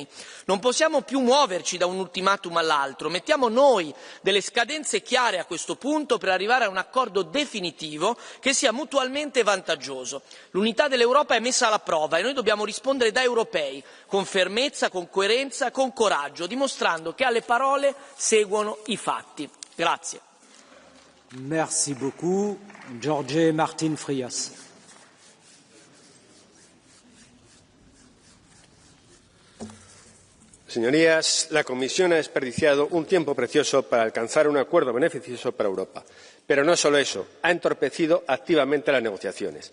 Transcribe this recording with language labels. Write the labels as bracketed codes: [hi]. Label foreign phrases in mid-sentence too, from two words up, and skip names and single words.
[it] Non possiamo più muoverci da un ultimatum all'altro, mettiamo noi delle scadenze chiare a questo punto per arrivare a un accordo definitivo che sia mutualmente vantaggioso. L'unità dell'Europa è messa alla prova e noi dobbiamo rispondere da europei, con fermezza, con coerenza, con coraggio, dimostrando che alle parole seguono i fatti. Grazie. [fr] Merci beaucoup. Jorge Martín Frías. [es] Señorías, la Comisión ha desperdiciado un tiempo precioso para alcanzar un acuerdo beneficioso para Europa. Pero no solo eso, ha entorpecido activamente las negociaciones.